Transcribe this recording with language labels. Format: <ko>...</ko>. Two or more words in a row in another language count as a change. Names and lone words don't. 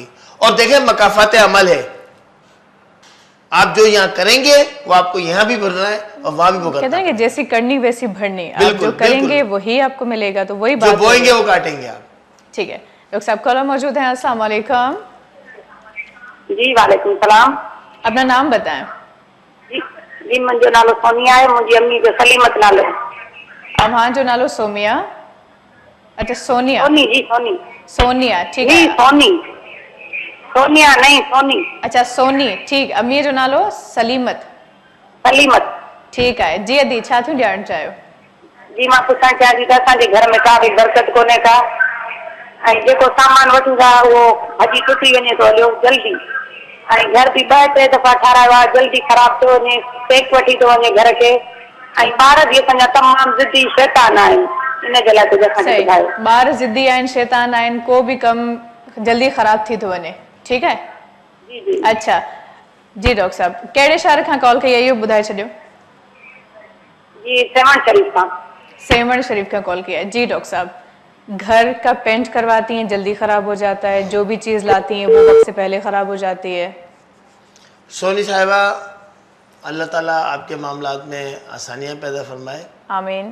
<hi>और देखें, मकाफात अमल है, आप जो यहाँ करेंगे वो आपको यहाँ भी भरना है और वहां भी भुगतना है। कहते हैं कि जैसी करनी वैसी भरनी। आप जो करेंगे वही आपको मिलेगा, तो वही बात, जो बोएंगे वो काटेंगे आप। ठीक है। डॉक्टर साहब कॉलर मौजूद हैं। अस्सलाम वालेकुम। जी वालेकुम सलाम। अपना नाम बताएं।</hi> <sd>जी मुंहिंजो नालो सोनिया है, मुंहिंजी अम्मी जो सलीमत नालो है। अम्मा जो नालो सोमिया। अच्छा सोनिया। सोनी जी, सोनी।</sd> <hi>सोनिया, ठीक है। जी सोनी, सोनिया नहीं सोनी।</hi> <sd>अच्छा सोनी, ठीक। अम्मी जो नालो सलीमत। सलीमत,</sd> <hi>ठीक है।</hi> <sd>जी अदी छा थियूं ॼाणणु चाहियो? जी मां पुछणु चाहियां थी त असांजे घर में का बि बरकत कोन्हे का, ऐं जेको सामान वठूं था उहो भॼी टुटी वञे थो हलियो जल्दी, ऐं घर बि 2-3 दफ़ा ठारायो आहे, जल्दी ख़राब थो वञे, पेक वठी थो वञे घर खे, ऐं ॿार बि असांजा तमामु ज़िदी शैतान आहिनि। इन जे लाइ कुझु असांखे ॿुधायो। ॿार ज़िदी आहिनि, शैतान आहिनि, को बि कमु जल्दी ख़राब थी थो वञे।</sd> <hi>ठीक है। जी जी। अच्छा जी डॉक्टर साहब,</hi> <sd>कहिड़े शहर खां कॉल कई आहे इहो ॿुधाए छॾियो? जी सेवन शरीफ खां।</sd> <hi>सेवन शरीफ का कॉल किया है। जी डॉक्टर साहब, घर का पेंट करवाती हैं, जल्दी ख़राब हो जाता है, जो भी चीज़ लाती हैं वो वक्त से पहले ख़राब हो जाती है। सोनी साहिबा, अल्लाह ताला आपके मामलात में आसानियाँ पैदा फरमाए। आमीन।</hi>